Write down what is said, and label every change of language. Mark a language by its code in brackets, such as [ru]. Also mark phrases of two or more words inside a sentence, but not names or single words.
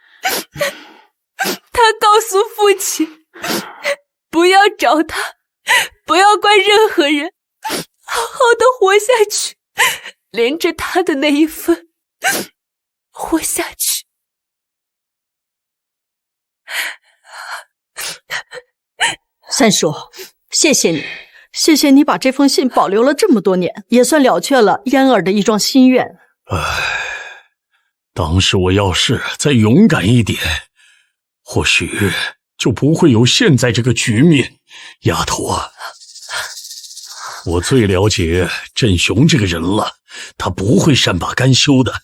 [zh] 她告訴父親，不要找他，不要怪任何人，好好的活下去，連着他的那一份活下去。三叔，謝謝你，謝謝你把這封信保留了這麼多年，也算了卻了嫣兒的一樁心願。當時我要是再勇敢一點，或許就不會有現在這個局面。丫頭啊，我最了解振雄這個人了，他不會善罷甘休的。